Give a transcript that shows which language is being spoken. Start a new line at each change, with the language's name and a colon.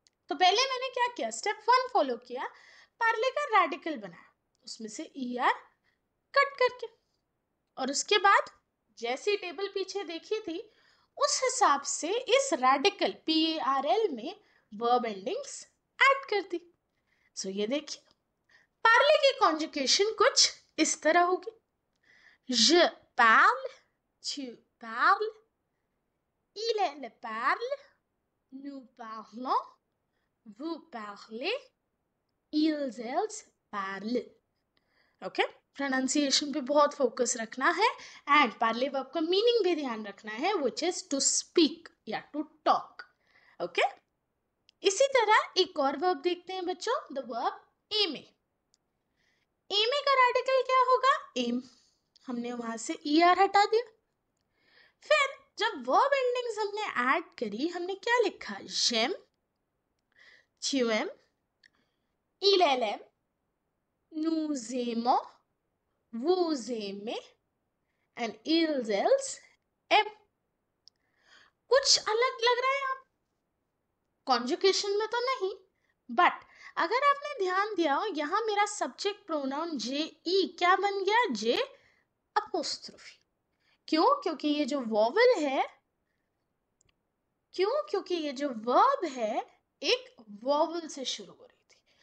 Hindi: तो पहले मैंने क्या किया, स्टेप 1 फॉलो किया, पार्ले का रैडिकल बनाया, उसमें से ER कट करके, और उसके बाद जैसी टेबल पीछे देखी थी उस हिसाब से इस रैडिकल PARL में वर्ब एंडिंग्स ऐड कर दी. सो ये देखिए पार्ले की कॉन्जुगेशन कुछ इस तरह होगी.
French: Je parle, tu parles, il parle, nous parlons, vous parlez, ils parlent.
Hindi: Okay, pronunciation पे बहुत फोकस रखना है एंड पार्ले वर्ब का मीनिंग भी ध्यान रखना है, व्हिच इज टू स्पीक या टू टॉक. ओके, इसी तरह एक और वर्ब देखते हैं बच्चों, द वर्ब एम। एम का रेडिकल क्या होगा? एम। हमने वहां से ER हटा दिया। फिर जब वर्ब एंडिंग्स हमने ऐड करी, हमने क्या लिखा?
French: जेम, tuem, ilelem, nous aimons, vous aimez and ils aiment।
Hindi: कुछ अलग लग रहा है यहाँ कॉन्जुकेशन में तो नहीं, बट अगर आपने ध्यान दिया हो, यहाँ मेरा सब्जेक्ट प्रोनाउन जे ई क्या बन गया? जे अपोस्ट्रोफी। क्यों? क्योंकि ये जो वॉवल है, क्योंकि ये जो वर्ब है एक वॉवल से शुरू हो रही थी।